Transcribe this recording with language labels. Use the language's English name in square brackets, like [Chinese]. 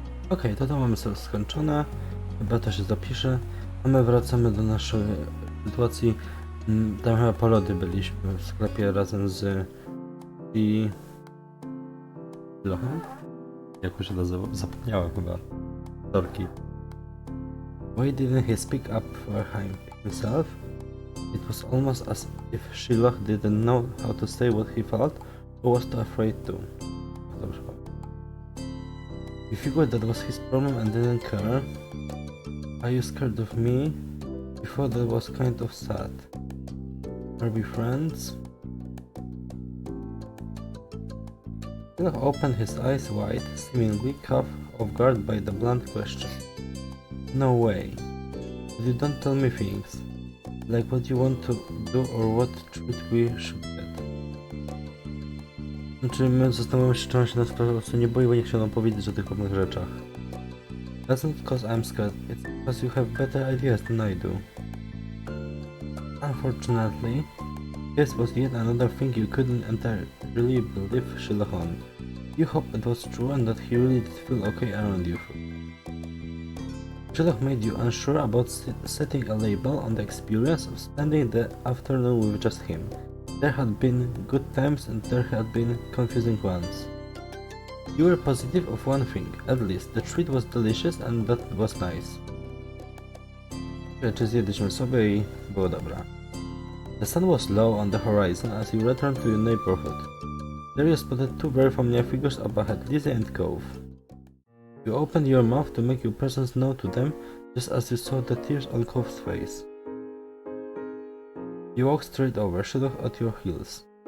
[Polish] Okej, to mamy sobie skończone. Chyba to się zapisze. A my wracamy do naszej sytuacji. Tam chyba po lody byliśmy w sklepie razem z Ruchome? Jak się nazywa? Zapomniałem chyba. Torki. [English] Why didn't he speak up for himself? It was almost as if Shiloh didn't know how to say what he felt or was too afraid to. [Polish] Dobrze. [English] You figured that was his problem and didn't care. Are you scared of me? Before that was kind of sad. Are we friends? Shiloh opened his eyes wide, seemingly caught off guard by the blunt question. No way. But you don't tell me things. Like what you want to do or what treat we should get. [Polish] Znaczy my zastanawiamy się, czy on się nas po prostu nie boi, bo nie chciał nam powiedzieć o tych pewnych rzeczach. [English] That's not because I'm scared, it's because you have better ideas than I do. Unfortunately, this was yet another thing you couldn't entirely believe Shiloh on. You hoped it was true and that he really did feel okay around you. Shiloh made you unsure about setting a label on the experience of spending the afternoon with just him. There had been good times and there had been confusing ones. You were positive of one thing, at least the treat was delicious and that was nice. [Polish] Czy zjedliśmy sobie i było dobra. [English] The sun was low on the horizon as you returned to your neighborhood. There you spotted two very familiar figures up ahead, Lizzie and Cove. You opened your mouth to make your presence known to them just as you saw the tears on Cove's face. You walked straight over, Shiloh at your heels.